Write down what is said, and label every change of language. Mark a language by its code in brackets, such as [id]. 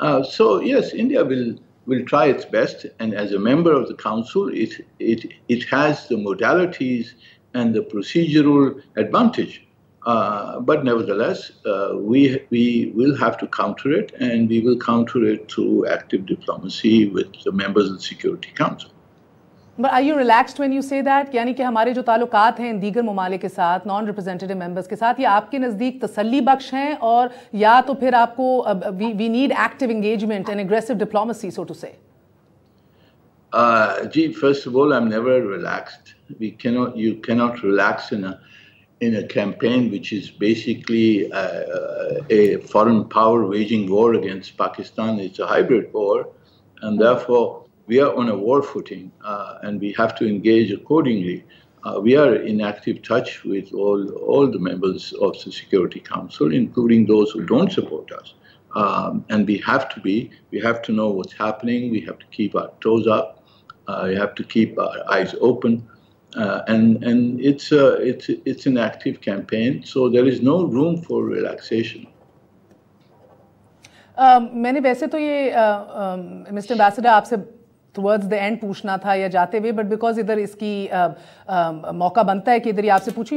[en] So yes, India will try its best, and as a member of the council, it has the modalities and the procedural advantage. But nevertheless, we will have to counter it, and we will counter it through active diplomacy with the members of the Security Council. But are you relaxed when you say that? [ur] یعنی کہ ہمارے جو تعلقات ہیں دیگر ممالک کے ساتھ، [en] non representative members [ur] کے ساتھ، یہ آپ کے نزدیک تسلی بخش ہیں، اور یا تو پھر آپ کو [en] we need active engagement and aggressive diplomacy, so to say? First of all, I'm never relaxed. You cannot relax in a campaign which is basically a foreign power waging war against Pakistan. It's a hybrid war, and therefore we are on a war footing, and we have to engage accordingly. We are in active touch with all the members of the Security Council, including those who don't support us. And we have to know what's happening. We have to keep our toes up. We have to keep our eyes open. And it's an active campaign, so there is no room for relaxation. [ur] میں نے ویسے تو یہ [en] mister ambassador [ur] آپ سے [en] towards the end [ur] پوچھنا تھا یا جاتے ہوئے، [en] but because [ur] ادھر اس کی موقع بنتا ہے کہ ادھر یہ آپ سے پوچھوں.